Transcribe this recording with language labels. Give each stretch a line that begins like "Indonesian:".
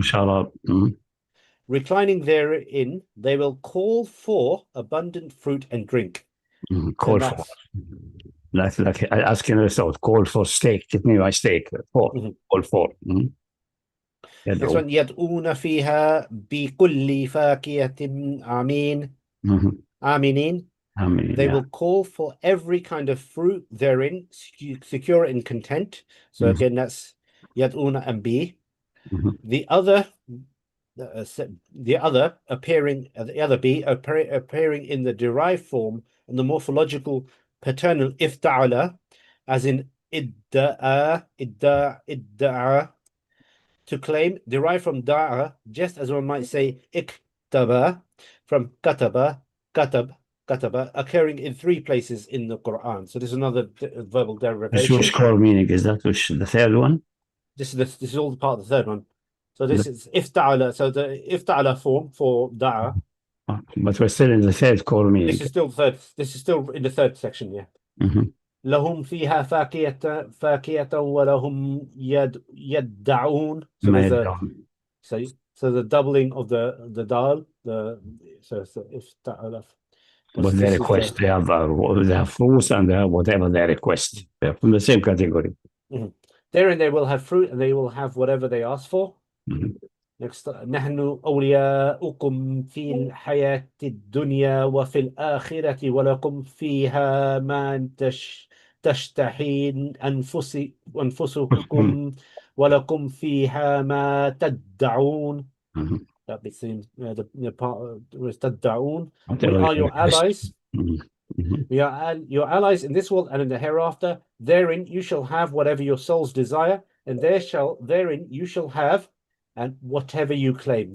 Arabic: شراب.
English: Reclining therein, they will call for abundant fruit and drink. Call And for. that's Like asking yourself, call for steak. Give me my steak. For. Call for. next one.
Arabic: يدعون فيها بكل فاكهة آمين. آمنين.
English: They will call for every kind of fruit therein, secure and content. So again, that's يدعون and B. The other appearing, the other B appearing in the derived form and the morphological paternal ifta'ala, as in idda'a, to claim, derived from da'a, just as one might say iktaba from kataba, occurring in 3 places in the Quran. So this is another verbal derivation. Which core meaning is that? Which the third one? This is all part of the third one. So this is ifta'ala. So the ifta'ala form for da'a. But we're still in the third core meaning. This is still third. This is still in the third section. Yeah.
Arabic: لهم فيها فاكهة ولهم يدعون.
English: So there's so the doubling of the dal. So ifta'ala. But they request, they have fruits and they have whatever they request. They're from the same category. Therein they will have fruit and they will have whatever they ask for. Next,
Arabic: نحن أولياؤكم في الحياة الدنيا وفي الآخرة ولكم فيها ما تشتهي أنفسكم ولكم فيها ما تدعون.
English: That seems the part was تدعون. We are your allies. We are your allies in this world and in the hereafter. Therein you shall have whatever your souls desire, and therein you shall have and whatever you claim.